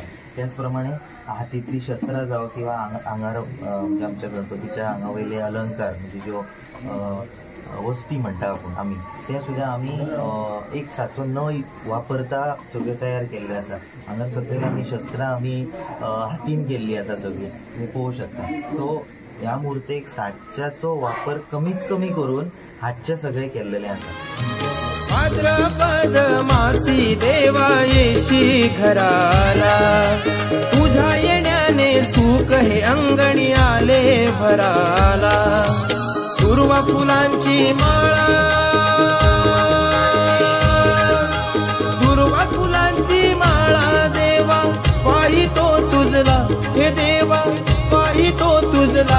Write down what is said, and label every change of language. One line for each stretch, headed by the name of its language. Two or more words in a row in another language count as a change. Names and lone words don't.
Konkani: त्याचप्रमाणे हातीतली शस्त्रां जावं किंवा आंगार म्हणजे आमच्या गणपतीच्या आंगावयले अलंकार म्हणजे ज्यो वस्ती म्हणटा आपण आमी ते सुद्धा आमी एक साचो न वापरता सगळे तयार केल्ले आसा. हांगर सगळे आमी शस्त्रां आमी हातीन केल्ली आसा सगळी, तुम्ही पळोवंक शकता. तो ह्या मुर्तेक साच्याचो वापर कमीत कमी करून हातचे सगळे केल्लेले आसा.
Marathi: भाद्रपद मासी देवा येशी घराला, तुझ्या येण्याने सुख हे अंगणी आले भराला. दुर्वा फुलांची माळा, दुर्वा फुलांची माळा देवा पाहितो तुझला, हे देवा पाहितो तुझला.